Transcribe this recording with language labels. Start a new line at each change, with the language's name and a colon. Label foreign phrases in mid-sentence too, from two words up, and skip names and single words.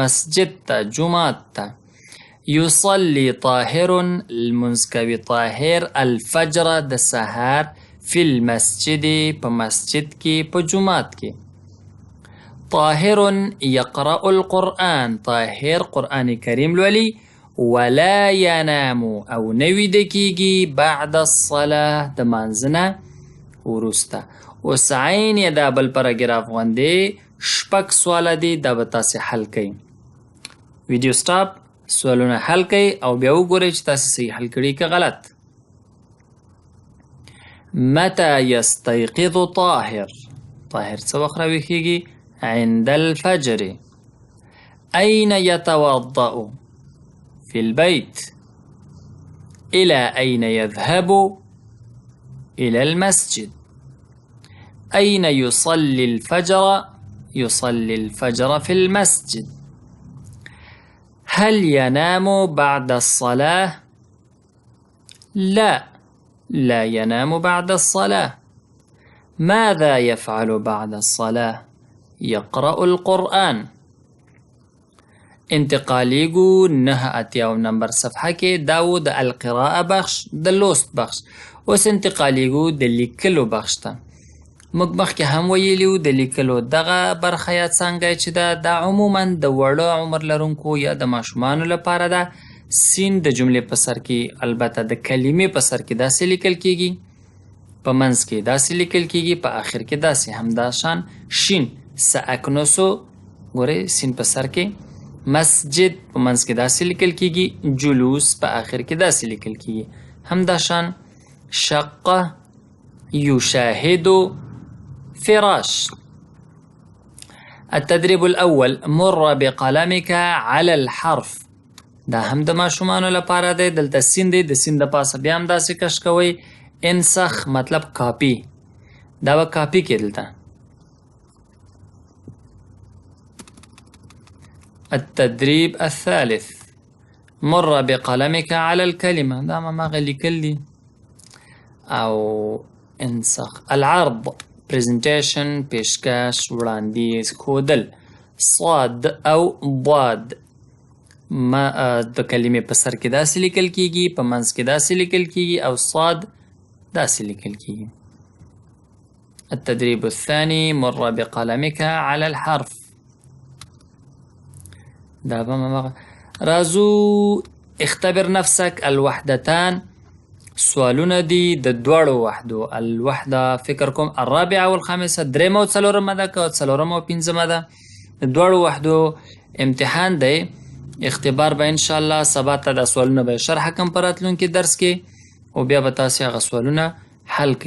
Pashto: مسجد ته، جومات ته.
Arabic: يصلي طاهر،
Pashto: لمونځ کوي طاهر، الفجر، د سهار،
Arabic: في المسجد،
Pashto: په مسجد کې، په جومات کې.
Arabic: طاهر يقرأ القرآن،
Pashto: طاهر قرآن کریم لولي.
Arabic: ولا ینام
Pashto: او نویده کیږي
Arabic: بعد الصلاة
Pashto: د مانځنه وروسته. اوس عین یې دا بل پاراګراف غوندې 6 سواله دي، دا به تاسې حل کوئ. ویډیو سټاپ، سوالونه حل کوئ او بیا وګورئ چې تاسې صحیح حل کړي که غلط.
Arabic: متى يستيقظ طاهر؟
Pashto: طاهر څه وخت راویښیږي؟
Arabic: عند الفجر. أين يتوضأ؟ في البيت. إلى أين يذهب؟ إلى المسجد. أين يصلي الفجر؟ يصلي الفجر في المسجد. هل ينام بعد الصلاة؟ لا، لا ينام بعد الصلاة. ماذا يفعل بعد الصلاة؟ يقرأ القرآن.
Pashto: انتقالیگو 9 نمبر صفحه کې داو د القراءه بخش د لوست بخش. اوس انتقالیگو د لیکلو بخش ته. موږ مخکې هم ویلیو د لیکلو دغه برخه یا څانګه چې دا عموما د وړو عمر لرونکو یا د ماشومانو لپاره ده. سین د جملې په سر کې، البته د کلمې په سر کې داسې لیکل کیږي، په منځ کې داسې لیکل کیږي، په آخر کې داسې همدا شان. شین ساکنوسو ګورئ سین په سر کې، مسجد په منځ کې داسې لیکل کیږي، جلوس په آخر کې داسې لیکل کیږي همدا شان.
Arabic: شقه، يشاهد، فراش. التدريب الأول مر بقلمك على الحرف.
Pashto: دا هم د ماشومانو لپاره دی. دلته سین دی، د سین د پاسه بیا هم داسې کش کوئ. انسخ مطلب کاپی، دا به کاپی کې دلته.
Arabic: التدريب الثالث مر بقلمك على الكلمة.
Pashto: دا ما لیکل دي. او انسخ.
Arabic: العرض presentation،
Pashto: پیشکش، وړاندیز، ښودل. صاد او ضاد ما د کلمې په سر کې داسې لیکل کیږي، په منځ کې داسې لیکل کیږي او صاد داسې لیکل کیږي.
Arabic: التدريب الثاني مر بقلمك على الحرف.
Pashto: دا به رازو
Arabic: اختبر نفسك.
Pashto: الوحدتان سوالونه دي د دواړو وحدو. الوحده فکر کوم
Arabic: الرابعه والخامسه،
Pashto: درېمه او څلورمه ده که څلورمه او پنځمه ده. د دواړو وحدو امتحان دی. اختبار به انشاءالله سبا ته د سوالونه به شرح کوم په راتلونکي درس کې او بیا به تاسې هغه سوالونه حل کړئ.